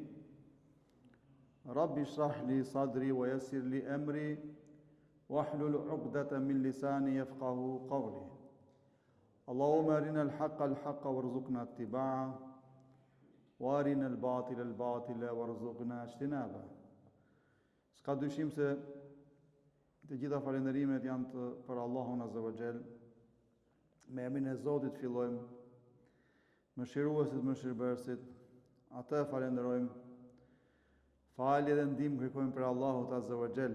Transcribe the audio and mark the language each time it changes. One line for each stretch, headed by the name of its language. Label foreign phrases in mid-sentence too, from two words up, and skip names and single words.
Arabic: رب اشرح لي صدري ويسر لي أمري واحلل عقدة من لساني يفقه قولي اللهم أرنا الحق الحق وارزقنا اتباعه وأرنا الباطل الباطل وارزقنا اجتنابه.
Albanian: S'ka dyshim se të gjitha falenderimet janë për Allahun
Arabic: عز وجل.
Albanian: Me emrin e Zotit fillojmë, mëshiruesit, mëshirbërësit, atë falenderojmë. Falje dhe ndihmë kërkojmë për Allahut
Arabic: عز وجل.